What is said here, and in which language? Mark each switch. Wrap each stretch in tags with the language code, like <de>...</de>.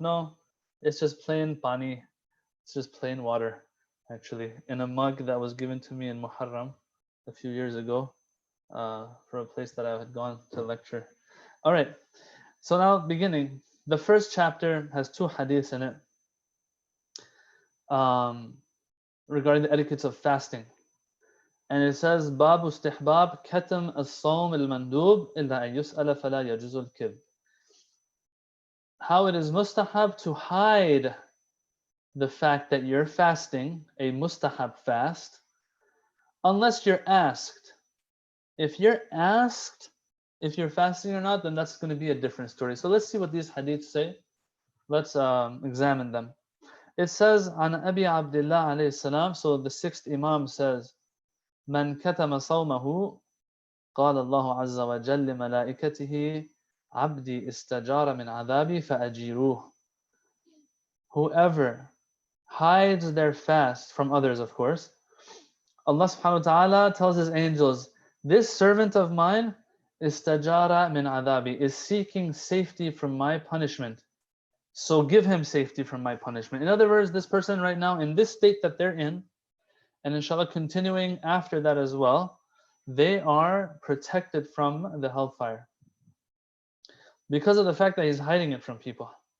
<en>No, it's just plain pani. It's just plain water, actually, in a mug that was given to me in Muharram a few years ago, for a place that I had gone to lecture. All right, so now beginning. The first chapter has 2 hadiths in it, regarding the etiquettes of fasting. And it says,</en> <ar>باب استحباب كتم الصوم المندوب إلا أن يسأل فلا يجوز الكذب.</ar> <en>How it is mustahab to hide the fact that you're fasting, a mustahab fast, unless you're asked. If you're asked if you're fasting or not, then that's going to be a different story. So let's see what these hadiths say. Let's examine them. It says,</en> <ar>عن أبي عبد الله عليه السلام,</ar> <en>so the 6th Imam says,</en> <ar>من كتم صومه قال الله عز وجل لملائكته عبدي استجار من عذابي فأجيروه.</ar> <en>Whoever hides their fast from others, of course, Allah subhanahu wa ta'ala tells his angels, this servant of mine</en> <ar>istajara min adabi,</ar> <en>is seeking safety from my punishment. So give him safety from my punishment. In other words, this person right now, in this state that they're in, and inshallah continuing after that as well, they are protected from the hellfire because of the fact that he's hiding it from people.</en>